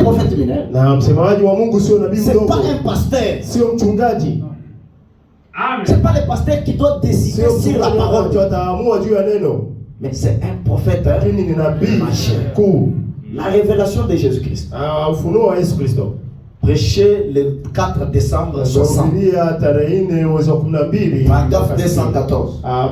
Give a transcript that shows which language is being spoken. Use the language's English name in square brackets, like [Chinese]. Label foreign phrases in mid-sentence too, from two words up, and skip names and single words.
[French] prophète mineur. [Swahili] Na msemaji wa Mungu sio nabii mdogo. [French] C'est pas un pasteur. [Swahili] Sio mchungaji. Amen. [French] C'est pas le pasteur qui doit décider sur la parole. Mais c'est un prophète. La révélation de Jésus-Christ. Prêché le 4 décembre 60. Paragraphe 214.